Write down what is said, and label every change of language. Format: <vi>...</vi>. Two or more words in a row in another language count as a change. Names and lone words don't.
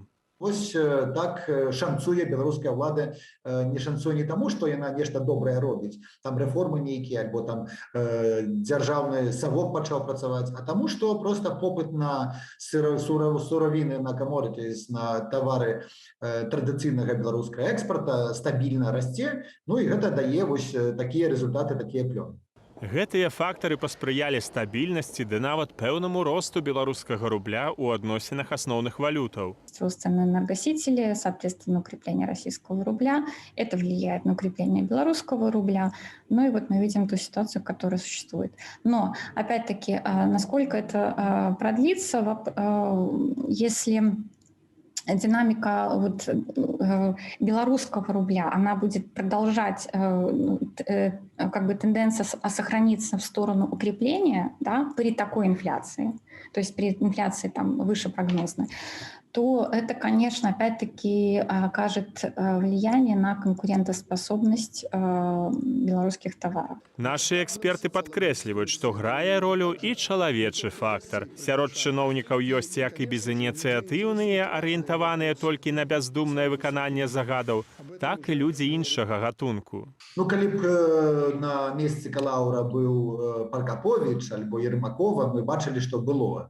<be>Вось так шанцуе беларуская ўлада, не шанцуе не таму, што яна нешта добрае робіць, там рэформы нейкія, альбо там дзяржаўны савок пачаў працаваць, а таму, што проста попыт на суравіны, на камодытыс, на тавары традыцыйнага беларускага экспарта стабільна расце, ну і гэта дае вось такія рэзультаты, такія плёны. Гэтыя фактары паспрыялі стабільнасці ды нават пэўнаму росту беларускага рубля ў адносінах асноўных валютаў.</be> <ru>Рост цен на энергосители, соответственно, укрепление российского рубля. Это влияет на укрепление белорусского рубля. Ну и вот мы видим ту ситуацию, которая существует. Но, опять-таки, насколько это продлится, если динамика вот, белорусского рубля, она будет продолжать, как бы тенденция сохраниться в сторону укрепления, да, при такой инфляции, то есть при инфляции там выше прогнозной, то это, конечно, опять-таки окажет влияние на конкурентоспособность белорусских товаров.</ru> <be>Нашы эксперты падкрэсліваюць, што грае ролю і чалавечы фактар. Сярод чыноўнікаў ёсць як і безыніцыятыўныя, арыентаваныя толькі на бяздумнае выкананне загадаў, так і людзі іншага гатунку. Ну, калі б на месцы Калаўра быў Паркапович альбо Ермакова, мы бачылі, што было.</be>